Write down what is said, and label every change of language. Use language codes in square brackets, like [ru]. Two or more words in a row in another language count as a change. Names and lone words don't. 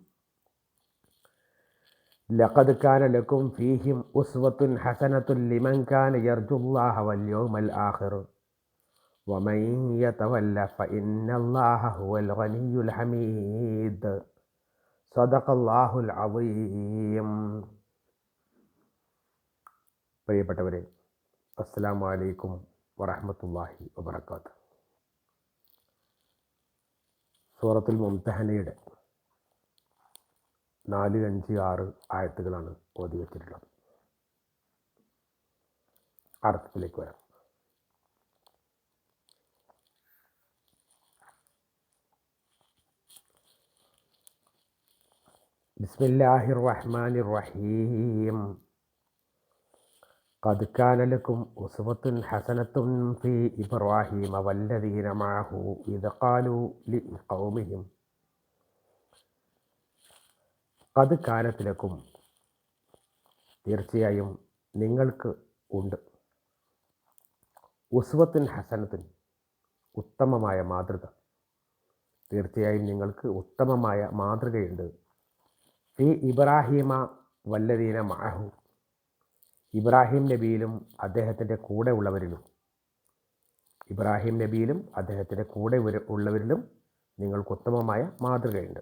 [ar] لقد كان لكم فيهم أسوة حسنة لمن كان يرجو الله واليوم الآخر ومن يتولى فإن الله هو الغني الحميد. صدق الله العظيم. [ml] പ്രിയപ്പെട്ടവരെ, [ar] السلام عليكم ورحمة الله وبركاته. [ml] സൂറത്തുൽ മുംതഹനയുടെ 4, 5, 6 ആയത്തുകളാണ് ഓതി വച്ചിട്ടുള്ളത്. അർത്ഥത്തിലേക്ക് വരാം. [ar] بسم الله الرحمن الرحيم. قد كان لكم أسوة حسنة في إبراهيم والذين معه إذ قالوا لقومهم قد كانت لكم, [ml] തീർച്ചയായും നിങ്ങൾക്ക് ഉണ്ട്, [ar] أسوة حسنة, [ml] ഉത്തമമായ മാതൃക, തീർച്ചയായും നിങ്ങൾക്ക് ഉത്തമമായ മാതൃകയുണ്ട്. [ar] في إبراهيم والذين معه, [ml] ഇബ്രാഹിം നബിയിലും അദ്ദേഹത്തിൻ്റെ കൂടെ ഉള്ളവരിലും നിങ്ങൾക്ക് ഉത്തമമായ മാതൃകയുണ്ട്.